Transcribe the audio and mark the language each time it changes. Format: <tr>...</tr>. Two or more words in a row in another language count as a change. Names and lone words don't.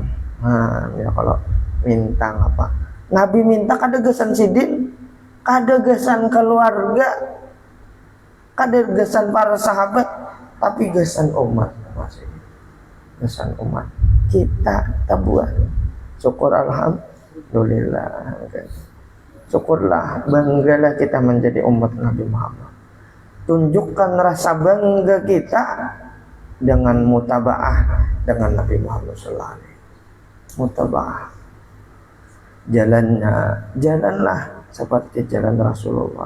<bjn>Ya kalau minta ngapa Nabi minta kada gesan sidin, kada gesan keluarga, kada gesan para sahabat, tapi gesan umat masih gesan umat kita tabuan.</bjn> <id>Syukur alhamdulillah. Syukurlah, banggalah kita menjadi umat Nabi Muhammad. Tunjukkan rasa bangga kita dengan mutabaah dengan Nabi Muhammad</id> <ar>صلى الله عليه وسلم.</ar> <id>Mutabaah. Jalanlah seperti jalan Rasulullah.</id>